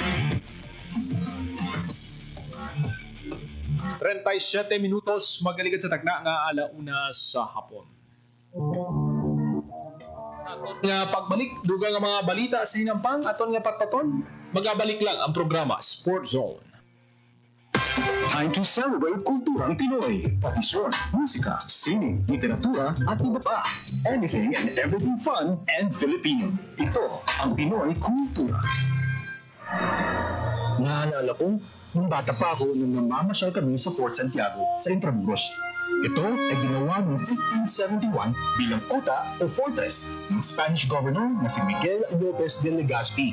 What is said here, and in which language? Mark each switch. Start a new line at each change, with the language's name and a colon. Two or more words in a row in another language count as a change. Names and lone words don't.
Hiligaynon: 37 minutos magaligad sa tagna nga alauna sa hapon. Sa aton nga pagbalik, duga nga mga balita sa hinampang, aton nga patpaton, magabalik lang ang programa Sport Zone.
English: Time to celebrate
Filipino: kulturang Pinoy. Tradisyon, musika, sining, literatura, at iba pa.
English: Anything and everything fun and Filipino.
Filipino: Ito ang Pinoy Kultura. Naalala ko, nung bata pa ako nung namamasyal kami sa Fort Santiago sa Intramuros. Ito ay ginawa noong 1571 bilang kota o fortress ng
English: Spanish governor
Filipino: na si Miguel Lopez de Legazpi.